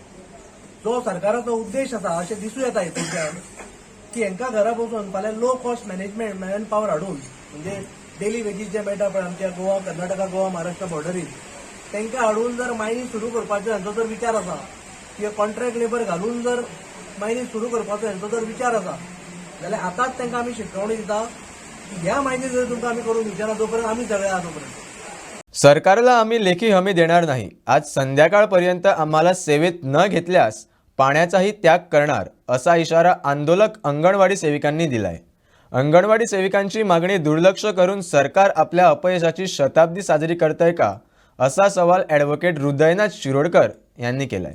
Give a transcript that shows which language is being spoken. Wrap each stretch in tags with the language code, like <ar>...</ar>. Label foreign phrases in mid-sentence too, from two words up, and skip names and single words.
<kok>जो सरकाराचो उद्देश आसा अशें दिसूं येता हितूंतल्यान की हांकां घरा बसून फाल्यां</kok> <en>low cost management man power</en> <kok>हाडून म्हणजे</kok> <en>daily wages</en> <kok>जे मेळटा पळय आमच्या गोवा कर्नाटका गोवा महाराष्ट्र बॉर्डरीन तांकां हाडून जर मायनींग सुरू करपाचो हांचो जर विचार आसा किंवा</kok> <en>contract labour</en> <kok>घालून जर मायनींग सुरू करपाचो हांचो जर विचार आसा जाल्यार आतांच तांकां आमी शिटकावणी दिता की ह्या मायनींग जर तुमकां आमी करून दिवचे ना तोपर्यंत आमी सगळे आहा तोपर्यंत.</kok> <mr>सरकारला आम्ही लेखी हमी देणार नाही. आज संध्याकाळपर्यंत आम्हाला सेवेत न घेतल्यास पाण्याचाही त्याग करणार असा इशारा आंदोलक अंगणवाडी सेविकांनी दिलाय. अंगणवाडी सेविकांची मागणी दुर्लक्ष करून सरकार आपल्या अपयशाची शताब्दी साजरी करतंय का असा सवाल ॲडव्होकेट हृदयनाथ शिरोडकर यांनी केलाय.</mr>